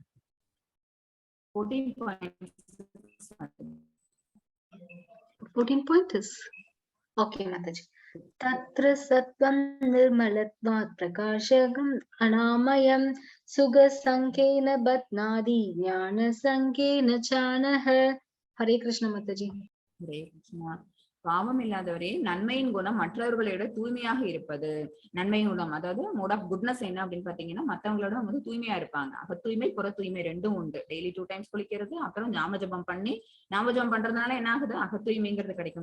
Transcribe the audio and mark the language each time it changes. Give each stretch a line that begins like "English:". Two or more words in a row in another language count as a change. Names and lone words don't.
English: 14 Okay, Mataji.
Sanskrit: तत्र सत्त्वं निर्मलत्वात् प्रकाशकम् अनामयम् सुख सङ्गेन बध्नाति ज्ञान सङ्गेन चानघ. हरे कृष्ण, माताजी. हरे कृष्ण.
Tamil: பாவம் இல்லாதவரே நன்மையின் குணம் மற்றவர்களை விட தூய்மையாக இருப்பது. நன்மையின் குணம் அதாவது
English: mode of goodness
Tamil: என்ன அப்படின்னு பாத்தீங்கன்னா மத்தவங்களோட வந்து தூய்மையா இருப்பாங்க. அக தூய்மை புற தூய்மை ரெண்டும் உண்டு.
English: daily 2 times
Tamil: குளிக்கிறது, அப்புறம் ஞாபகம் பண்ணி ஞாபகம் பண்றதுனால என்ன ஆகுது? அக தூய்மைங்கிறது கிடைக்கும்.